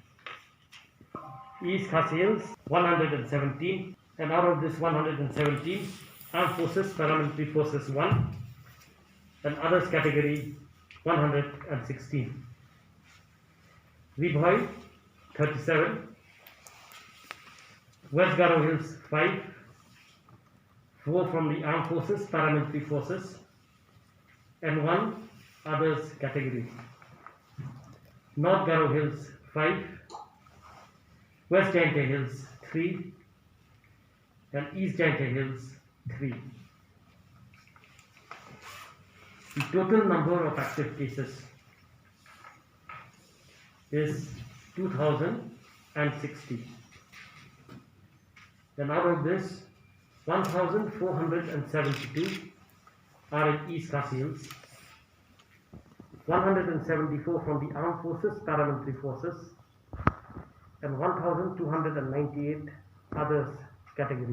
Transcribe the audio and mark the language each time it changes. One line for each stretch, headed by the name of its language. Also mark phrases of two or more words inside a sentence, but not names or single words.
English: East Khasi Hills 117, and out of this 117, Armed Forces Paramilitary Forces 1 and others category 116. Vibhoi 37, West Garo Hills 5, 4 from the Armed Forces Paramilitary Forces and 1 others category. North Garo Hills 5, West Jaintia Hills 3 and East Jaintia Hills 3. The total number of active cases is 2060. And out of this, 1472 are in East Khasi Hills, 174 from the Armed Forces Paramilitary Forces and 1298 others category.